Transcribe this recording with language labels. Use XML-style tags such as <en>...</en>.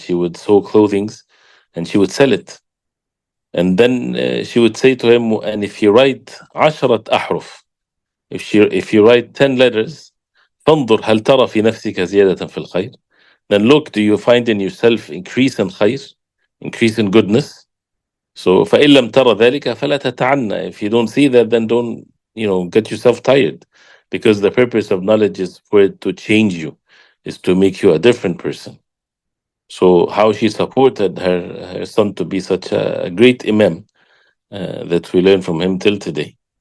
<en>She would sew clothings, and she would sell it. And then she would say to him, and if you write</en> <ar>عشرة أحرف,</ar> <en>if you write 10 letters,</en> <ar>فانظر هل ترى في نفسك زيادة في الخير,</ar> <en>then look, do you find in yourself increase in خير, increase in goodness?</en> <ar>So فإن لم ترى ذلك فلا تتعنى.</ar> <en>If you don't see that, then don't get yourself tired, because the purpose of knowledge is for it to change you, is to make you a different person. So how she supported her son to be such a great imam, that we learn from him till today.</en>